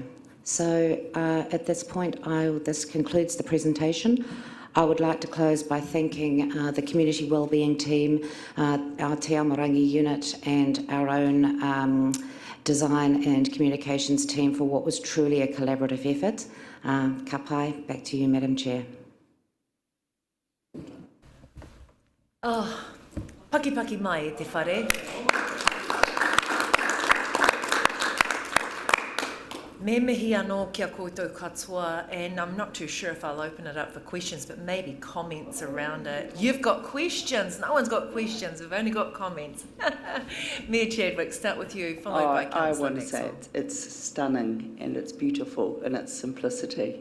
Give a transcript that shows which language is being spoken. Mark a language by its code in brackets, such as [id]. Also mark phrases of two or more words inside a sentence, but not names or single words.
[en] So at this point, this concludes the presentation. I would like to close by thanking the Community Wellbeing team, our Te Aomarangi unit and our own design and communications team for what was truly a collaborative effort. [mi] Ka pai, [en] back to you, Madam Chair. [mi] Oh, paki mai e te whare. Me mihi anō kia koutou katoa, [en] and I'm not too sure if I'll open it up for questions, but maybe comments around it. You've got questions. No one's got questions. We've only got comments. Mayor Chadwick, start with you, followed by Councillor I want to say it's stunning and it's beautiful in its simplicity.